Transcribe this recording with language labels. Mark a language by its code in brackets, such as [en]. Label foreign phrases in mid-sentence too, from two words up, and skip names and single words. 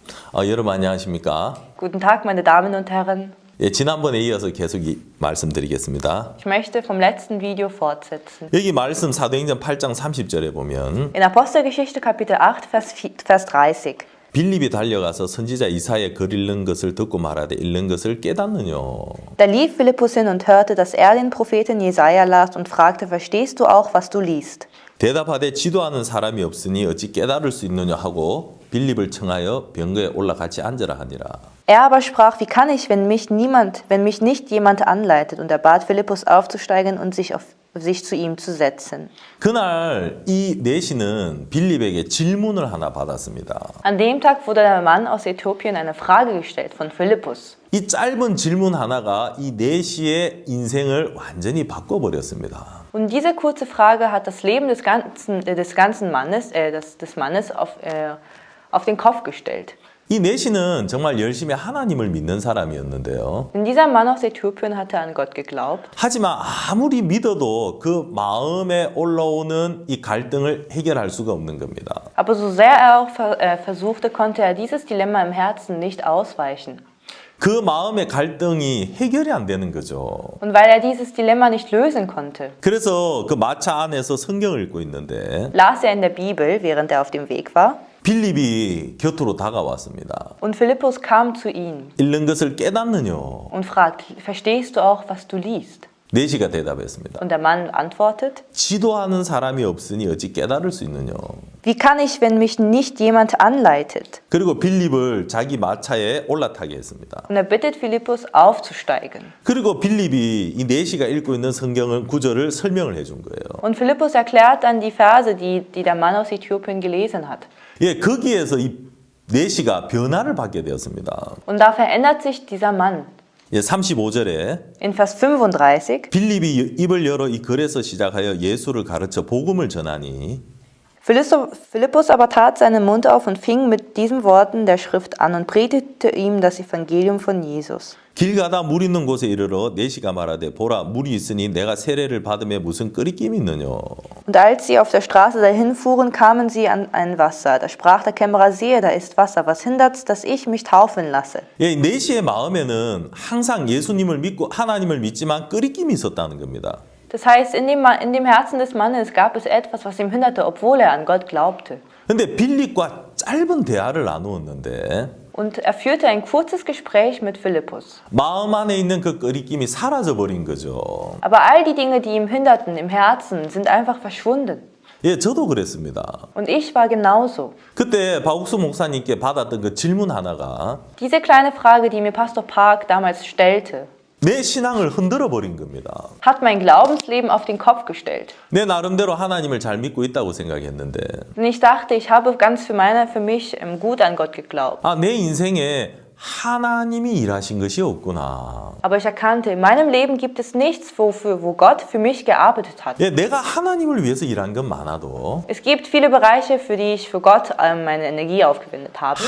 [ko] 여러분 안녕하십니까? [de] Guten Tag, meine Damen und Herren. [ko] 예, 지난번에 이어서 계속 말씀드리겠습니다. [de] Ich möchte vom letzten Video fortsetzen. [ko] 여기 말씀 사도행전 8장 30절에 보면 [de] In Apostelgeschichte Kapitel 8, Vers 30. [ko] 빌립이 달려가서 선지자 이사야의 글 읽는 것을 듣고 말하되 읽는 것을 깨닫느냐. [de] Da lief Philippus hin und hörte, dass er den Propheten Jesaja las und fragte, verstehst du auch, was du liest? [ko] 대답하되 지도하는 사람이 없으니 어찌 깨달을 수 있느냐 하고 빌립을 청하여 병거에 올라 같이 앉으라 하니라. [de] Er aber sprach, wie kann ich, wenn mich nicht jemand anleitet? Und er bat Philippus aufzusteigen und sich zu ihm zu setzen. [ko] 그날 이 내시는 빌립에게 질문을 하나 받았습니다. [de] An dem Tag wurde der Mann aus Äthiopien eine Frage gestellt von Philippus. [ko] 이 짧은 질문 하나가 이 내시의 인생을 완전히 바꿔버렸습니다. [de] Und diese kurze Frage hat das Leben des ganzen Mannes, des Mannes auf den Kopf gestellt. [ko] 이 내시는 정말 열심히 하나님을 믿는 사람이었는데요. [de] Denn dieser Mann aus Äthiopien hatte an Gott geglaubt. [ko] 하지만 아무리 믿어도 그 마음에 올라오는 이 갈등을 해결할 수가 없는 겁니다. [de] Aber so sehr er auch versuchte, konnte er dieses Dilemma im Herzen nicht ausweichen. [ko] 그 마음의 갈등이 해결이 안 되는 거죠. [de] Und weil er dieses Dilemma nicht lösen konnte, [ko] 그래서 그 마차 안에서 성경을 읽고 있는데 [de] las er in der Bibel, während er auf dem Weg war. [ko] 빌립이 곁으로 다가왔습니다. [de] Und Philippus kam zu ihm [ko] 읽는 것을 깨닫느냐? [de] und fragt, verstehst du auch, was du liest? [ko] 내시가 대답했습니다. [de] Und der Mann antwortet, [ko] 지도하는 사람이 없으니 어찌 깨달을 수 있느냐? [de] wie kann ich, wenn mich nicht jemand anleitet? [ko] 그리고 빌립을 자기 마차에 올라타게 했습니다. [de] Und er bittet Philippus aufzusteigen. [ko] 그리고 빌립이 이 내시가 읽고 있는 성경을 구절을 설명을 해준 거예요. [de] Und Philippus erklärt dann die Verse, die der Mann aus Äthiopien gelesen hat. [ko] 예, 거기에서 이 내시가 변화를 받게 되었습니다. [de] Und da verändert sich dieser Mann. [ko] 예, 35절에 [de] In Vers 35, [ko] 빌립이 입을 열어 이 글에서 시작하여 예수를 가르쳐 복음을 전하니 [de] Philippus aber tat seinen Mund auf und fing mit diesen Worten der Schrift an und predigte ihm das Evangelium von Jesus. [ko] 길 가다 물 있는 곳에 이르러 내시가 말하되 보라 물이 있으니 내가 세례를 받음에 무슨 끄리낌이 있느냐. [de] Und als sie auf der Straße dahin fuhren, kamen sie an ein Wasser. Da sprach der Kämmerer, siehe, da ist Wasser. Was hindert's, dass ich mich taufen lasse? [ko] 예, 내시의 마음에는 항상 예수님을 믿고 하나님을 믿지만 끄리낌이 있었다는 겁니다. [de] Das heißt, in dem Herzen des Mannes gab es etwas, was ihm hinderte, obwohl er an Gott glaubte. [ko] 근데 빌립과 짧은 대화를 나누었는데 [de] Und er führte ein kurzes Gespräch mit Philippus. [ko] 마음 안에 있는 그 끄리낌이 사라져 버린 거죠. [de] Aber all die Dinge, die ihm hinderten im Herzen, sind einfach verschwunden. [ko] 예, 저도 그랬습니다. [de] Und ich war genauso. [ko] 그때 박욱수 목사님께 받았던 그 질문 하나가 [de] Diese kleine Frage, die mir Pastor Park damals stellte, [ko] 내 신앙을 흔들어 버린 겁니다. [de] hat mein Glaubensleben auf den Kopf gestellt. [ko] 내 나름대로 하나님을 잘 믿고 있다고 생각했는데 [de] Denn ich dachte, ich habe ganz für mich gut an Gott geglaubt. [ko] 내 인생에 하나님이 일하신 것이 없구나. [de] Aber ich erkannte, in meinem Leben gibt es nichts, wo Gott für mich gearbeitet hat. [ko] 예, 내가 하나님을 위해서 일한 건 많아도 [de] Es gibt viele Bereiche, für die ich für Gott meine Energie aufgewendet habe.